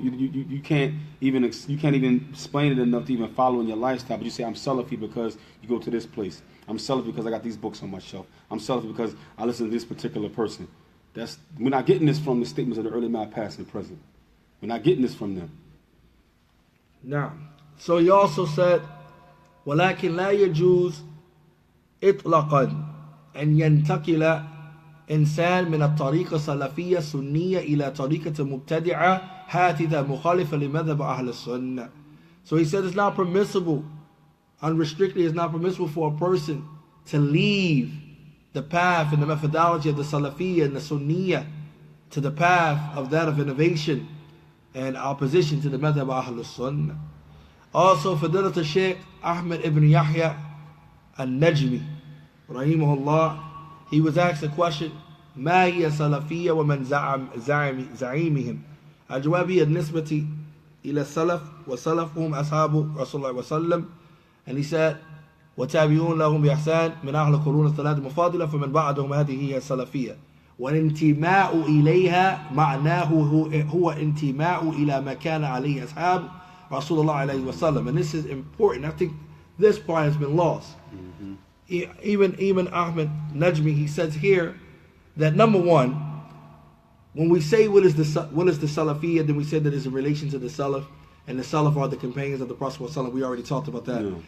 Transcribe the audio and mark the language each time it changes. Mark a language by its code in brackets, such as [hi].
[en] You can't even explain it enough to even follow in your lifestyle. But you say I'm Salafi because you go to this place. I'm Salafi because I got these books on my shelf. I'm Salafi because I listen to this particular person. We're not getting this from the statements of the early man, past and present. We're not getting this from them. Now, so he also said, [ar] ولكن لا يجوز إطلاقا أن ينتقل إنسان من الطريقة السلفية السنية إلى طريقة مبتدعة حادثة مخالفة لمذهب أهل السنة. [en] So he said it's not permissible, unrestrictedly, it's not permissible for a person to leave the path and the methodology of the Salafiyya and the Sunniyya to the path of that of innovation and opposition to the madhab Ahl Sunnah. Also, Fadilat al-Shaykh Ahmed ibn Yahya al-Najmi, rahimahullah, he was asked a question, [ar] ما هي سلفية ومن زعيمهم؟ الجواب هي النسبة إلى السلف وسلفهم أصحاب رسول الله وسلم. [en] And he said, [ar] وتابعون لهم بإحسان من أهل القرون الثلاثة المفاضلة فمن بعدهم هذه هي السلفية. والانتماء إليها معناه هو انتماء إلى ما كان عليه أصحاب رسول الله عليه وسلم. [en] And this is important. I think this part has been lost. Mm-hmm. Even Ahmed Najmi, he says here that number one, when we say what is the Salafiyya, then we said that it's in relation to the Salaf, and the Salaf are the companions of the Prophet ﷺ. We already talked about that. Yeah.